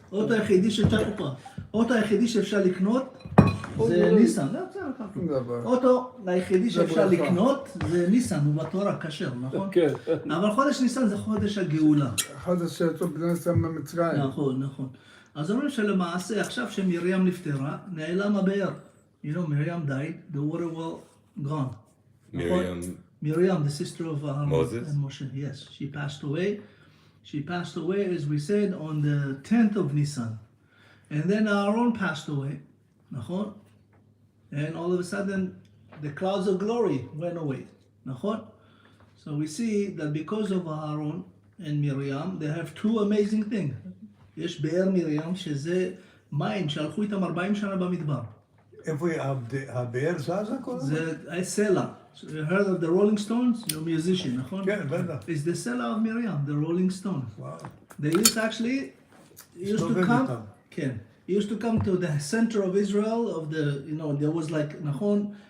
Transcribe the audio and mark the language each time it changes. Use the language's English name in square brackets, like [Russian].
[Hebrew] האוטו היחידי האוטו היחידי שאפשר לקנות זה ניסן. לא, בסדר, ככה. דבר. האוטו היחידי שאפשר ברכה. לקנות זה ניסן, הוא בתורה כשר, נכון? כן. אבל חודש ניסן זה חודש הגאולה. חודש שיצאו בני ישראל ממצרים. נכון, נכון. אז אומרים שלמעשה, עכשיו שמרים נפטרה, נעלם הבאר. [English] You know, Miriam died, the water well gone. [Hebrew] נכון? [English] Miriam, the sister of Moses? and Moshe, yes. She passed away. She passed away, as we said, on the 10th of Nisan. And then Aaron passed away. [Hebrew] נכון? [English] And all of a sudden, the clouds of glory went away. נכון? So we see that because of Aaron and Miriam, they have two amazing things. [Hebrew] יש באר מרים, שזה מים שהלכו איתם 40 שנה במדבר. איפה הבאר זזה כל הזמן? זה סלע. [English] You heard of the Rolling Stones? You're a musician, [Hebrew] נכון? כן, בטח. [English] It's the סלע of Miriam, the Rolling Stones. [Hebrew] וואו. [English] They used to [Hebrew] הסתובב [English] come, [Hebrew] איתם. כן. [English] Used to come to the center of Israel, of the, you know, there was like, [Hebrew] נכון?